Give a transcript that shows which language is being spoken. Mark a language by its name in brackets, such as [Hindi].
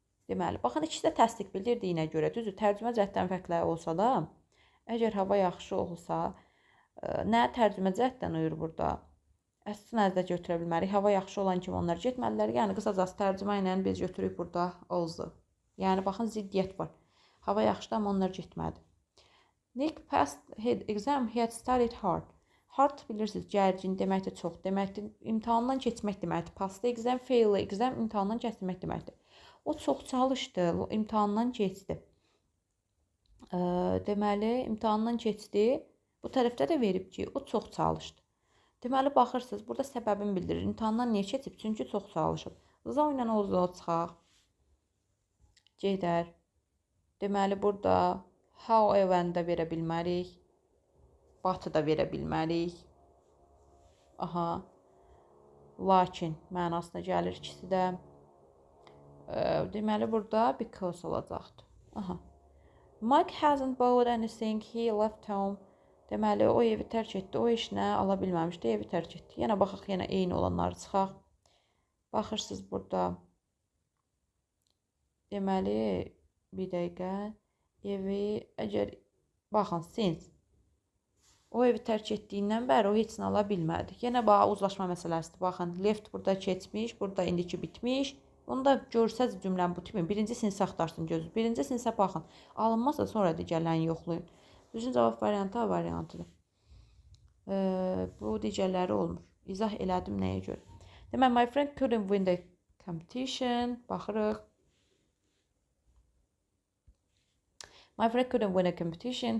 [Azerbaijani] Deməli, baxın, ikisi də təsdiq bildirdiyinə görə, düzdür, tərcümə cəhətdən fərqləri olsa da, əgər hava yaxşı olsa, nə tərcümə cəhətdən uyur burada? As soon as da götürə bilmərik. Hava yaxşı olan kimi onlar getmədilər. Yəni, qısacası tərcümə ilə biz götürük burada oldu. Yəni, baxın, ziddiyyət var. Hava yaxşıdır, amma onlar getmədi. [English] Nick passed his exam, he had studied hard. [Azerbaijani] Hard bilirsiniz, gərgin deməkdir, çox deməkdir, imtahandan keçmək deməkdir. [English] Passed exam, fail exam, [Azerbaijani] imtahandan keçmək deməkdir. O çox çalışdı, imtahandan keçdi. Deməli, imtahandan keçdi. Bu tərəfdə də verib ki, o çox çalışdı. Deməli, baxırsınız, burada səbəbini bildirir. İmtahandan niyə keçib? Çünki çox çalışıb. Za ilə o çıxaq. Gedər. Deməli, burada however-də verə bilmərik. Batı da verə bilmərik. Aha. Lakin mənasına gəlir ikisi də. Deməli, burada because olacaqdır. Aha. [English] Mike hasn't bought anything, he left home. [Azerbaijani] Deməli, o evi tərk etdi, o işinə ala bilməmişdi, evi tərk etdi. Yenə baxaq, yenə eyni olanları çıxaq. Baxırsınız burada. Deməli, bir dəqiqə. Evi, əgər, baxın, since. O evi tərk etdiyindən bəri o heç nə ala bilmədi. Yenə bax, uzlaşma məsələsidir. Baxın, left burada keçmiş, burada indiki bitmiş. Onu da görsəz cümləni bu kimi. Birinci sinsi axtarsın gözünüz. Birinci sinsə baxın. Alınmazsa sonra digərlərini yoxlayın. Düzgün cavab variantı A variantıdır. Bu digərləri olmur. İzah elədim nəyə görə. Demək, [English] my friend couldn't win the competition. [Azerbaijani] Baxırıq. [English] My friend couldn't win a competition.